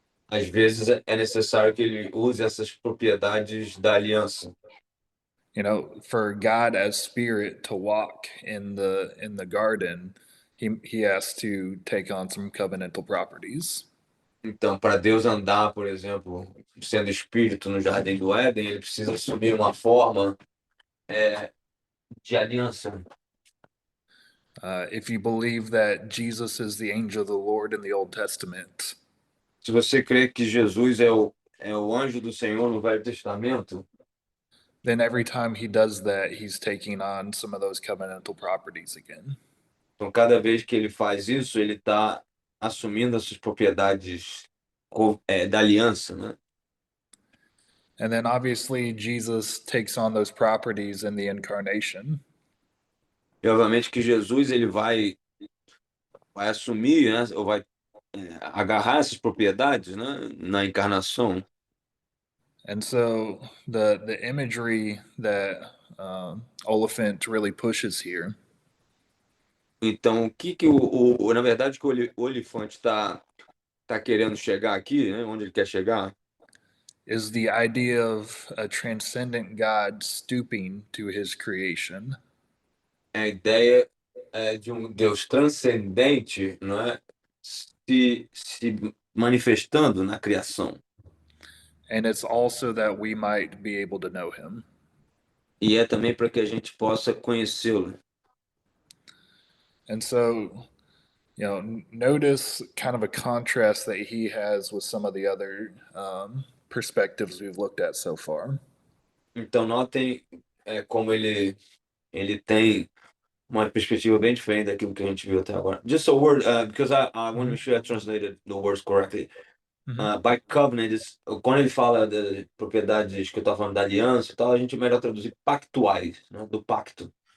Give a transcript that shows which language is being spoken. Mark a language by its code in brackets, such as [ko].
[pt] Às vezes é necessário que ele use essas propriedades da aliança. [en] You know, for God as spirit to walk in the garden, he has to take on some covenantal properties. [pt] Então, para Deus andar, por exemplo, sendo espírito no jardim do Éden, ele precisa assumir uma forma de aliança. [en] If you believe that Jesus is the angel of the Lord in the Old Testament, [pt] se você crê que Jesus é o anjo do Senhor no Velho Testamento, [en] then every time he does that, he's taking on some of those covenantal properties again. [pt] Então, cada vez que ele faz isso, ele está assumindo essas propriedades da aliança, né? [en] And then obviously Jesus takes on those properties in the incarnation. [pt] E obviamente que Jesus ele vai assumir, né, ou vai agarrar essas propriedades, né, na encarnação. [en] And so the imagery that Oliphant really pushes here [pt] Então, o que na verdade, que o Olifante está querendo chegar aqui, né, onde ele quer chegar, [en] is the idea of a transcendent God stooping to his creation. [pt] é a ideia de um Deus transcendente, não é, se manifestando na criação. [en] And it's also that we might be able to know him. [pt] E é também para que a gente possa conhecê-lo. [en] And so, notice kind of a contrast that he has with some of the other perspectives we've looked at so far. [pt] Então, notem como ele tem uma perspectiva bem diferente daquilo que a gente viu até agora. [en] Just a word, because I want to make sure I translated the words correctly. By covenant, [pt] quando ele fala de propriedades que eu estava falando da aliança e tal, a gente melhor traduzir pactuais, né, do pacto.